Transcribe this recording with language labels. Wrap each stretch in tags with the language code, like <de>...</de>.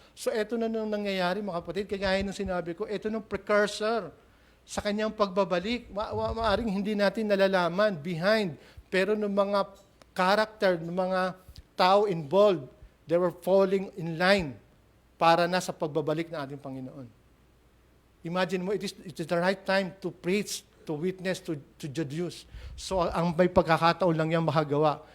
<tl>So ito na nung nangyayari, mga kapatid, kagaya ng sinabi ko, ito nung precursor sa kanyang pagbabalik. Maaring hindi natin nalalaman behind, pero ng mga character, ng mga tao involved,</tl> <en>they were falling in line</en> <tl>para na sa pagbabalik ng ating Panginoon.</tl> <en>Imagine mo, it is the right time to preach, to witness to the Jews.</en> <tl>So ang may pagkakataon lang yan makagawa.</tl>